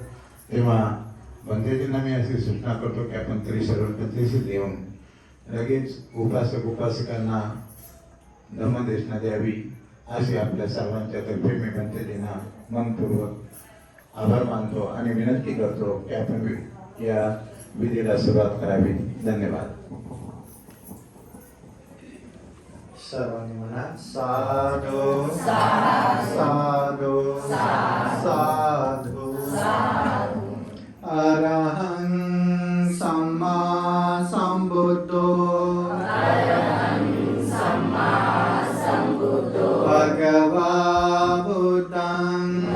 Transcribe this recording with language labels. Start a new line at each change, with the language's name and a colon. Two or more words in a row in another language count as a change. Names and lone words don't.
Marathi: तेव्हा बंदेजींना मी अशी सूचना करतो की आपण त्रिशरण पद्धतीशी देऊन लगेच उपासक उपासिकांना धर्मदेशना द्यावी अशी आपल्या सर्वांच्या तर्फे मी बंदेजींना मनपूर्वक आभार मानतो आणि विनंती करतो की आपण या विधीला सुरुवात करावी. धन्यवाद. सर्वांनी म्हणा
Pali: साधू साधू साधू अरहं सम्मा संबुद्धो भगवा बुद्धं